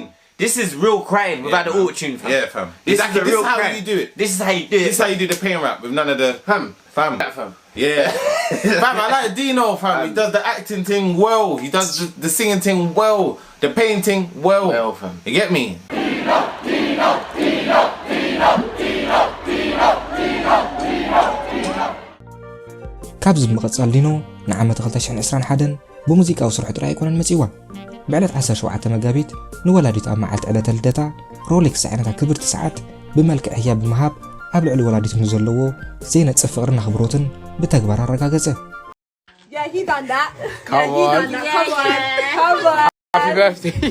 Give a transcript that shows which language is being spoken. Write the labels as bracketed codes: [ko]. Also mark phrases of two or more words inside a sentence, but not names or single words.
[en] This is real crying without the auto-tune, fam. Yeah, fam. This is the real how crying. you do it. This is how you do it. This is how you do the pain rap with none of the fam. Yeah. Fam, I like Dino, fam. He does the acting thing well. He does the singing thing well. The painting well. Fam. You get me? [ti] ካብዚ ብምቕጻል ዲኖ ንዓመት 2021 ብሙዚቃዊ ስርሑ ጥራይ ኣይኮነን መጺዋ ብዕለት 17 መጋቢት ንወላዲት ኣብ መዓልቲ ዕለተ ልደታ ሮሌክስ ዓይነታ ክብርቲ ሰዓት ብመልክዕ ህያ ብምሃብ ኣብ ልዕሊ ወላዲት ዘለዎ ዘይነጽፍ ፍቕርን ኣኽብሮትን ብተግባር ኣረጋገጸ። [en] Yeah, he done that. Come on. Happy birthday.